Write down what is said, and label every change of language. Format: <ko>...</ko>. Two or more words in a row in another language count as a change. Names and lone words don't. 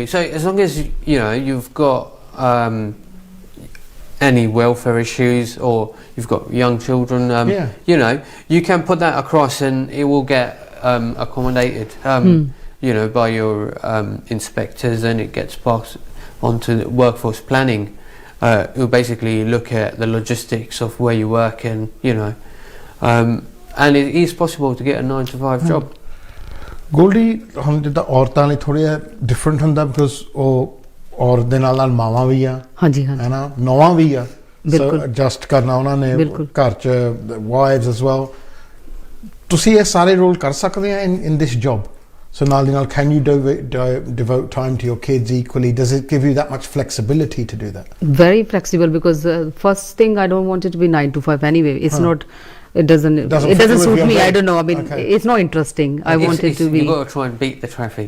<en>So as long as you've got any welfare issues, or you've got young children, you can put that across, and it will get accommodated, by your inspectors, and it gets passed on to the workforce planning. Who basically look at the logistics of where you work, and and it is possible to get a 9 to 5 job. Goldie,</en> <pa>ਹਮ ਜਿਤਨਾ ਔਰਤਾਂ ਲਈ थोड़ा different ਹੁੰਦਾ because ਉਹ ਔਰਤ ਦੇ ਨਾਲ ਮਾਵਾਂ ਵੀ ਆ, ਹਾਂਜੀ ਹੈ ਨਾ, ਨੌਵਾਂ ਵੀ ਆ, ਬਿਲਕੁਲ</pa> <en>so adjust</en> <pa>ਕਰਨਾ ਉਹਨਾਂ ਨੇ ਬਿਲਕੁਲ ਘਰ ਚ,</pa> <en>wives as well.</en> <pa>ਤੁਸੀਂ ਇਹ ਸਾਰੇ ਰੋਲ ਕਰ ਸਕਦੇ ਆ</pa> <en>in this job?</en> <pa>So ਨਾਲ ਦੀ ਨਾਲ,</pa> <en>can you devote time to your kids equally? Does it give you that much flexibility to do that? Very flexible, because first thing, I don't want it to be 9 to 5 anyway. It's not. It doesn't suit me. I don't know. I mean, it's not interesting. I want it to be. You've got to try and beat the traffic.</en>